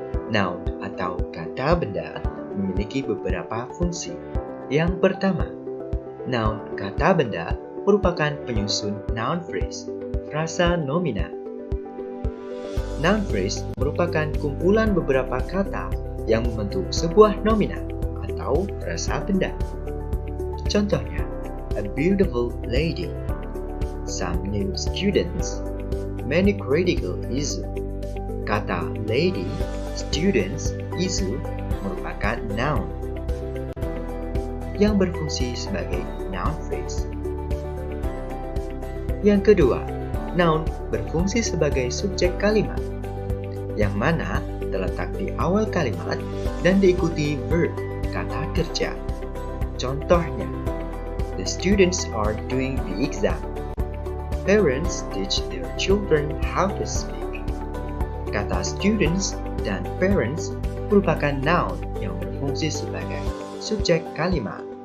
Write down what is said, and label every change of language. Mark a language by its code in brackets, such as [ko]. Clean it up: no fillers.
[id] Noun atau kata benda memiliki beberapa fungsi. Yang pertama, Noun kata benda merupakan penyusun noun phrase, frasa nomina. Noun phrase merupakan kumpulan beberapa kata yang membentuk sebuah nomina atau frasa benda. Contohnya, [en] a beautiful lady, some new students, many critical issue. [id] Kata lady, students, issue merupakan noun yang berfungsi sebagai noun phrase. Yang kedua, noun berfungsi sebagai subjek kalimat, yang mana terletak di awal kalimat dan diikuti verb, kata kerja. Contohnya, [en] the students are doing the exam. Parents teach their children how to speak. [id] Kata students dan parents merupakan noun yang berfungsi sebagai subjek kalimat.